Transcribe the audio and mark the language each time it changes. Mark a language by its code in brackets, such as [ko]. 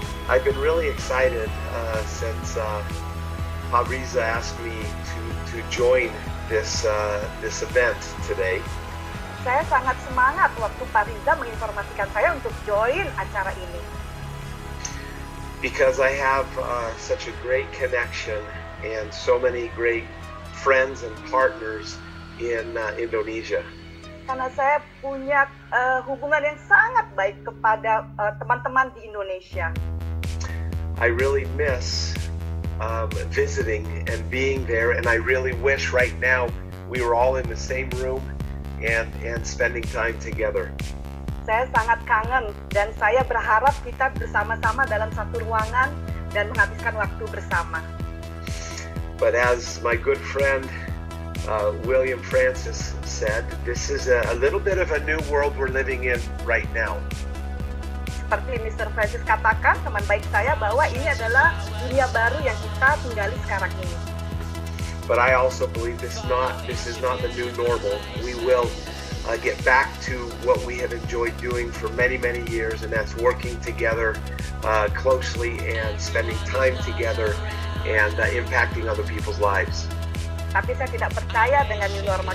[en] I've been really excited since Fabriza asked me to join this event today. [id] Saya sangat semangat waktu Pak Riza menginformasikan saya untuk join acara ini. [en] Because I have such a great connection and so many great friends and partners in Indonesia. [id] Karena saya punya hubungan yang sangat baik kepada teman-teman di Indonesia. [en] I really miss visiting and being there, and I really wish right now we were all in the same room and spending time together. [id] Saya sangat kangen dan saya berharap kita bersama-sama dalam satu ruangan dan menghabiskan waktu bersama. [en] But as my good friend William Francis said, this is a little bit of a new world we're living in right now. [id] Seperti Mr. Francis katakan, teman baik saya, bahwa ini adalah dunia baru yang kita tinggali sekarang ini. [en] But I also believe this is not the new normal. We will get back to what we have enjoyed doing for many years, and that's working together closely and spending time together and impacting other people's lives. [id] Tapi saya tidak percaya dengan new normal.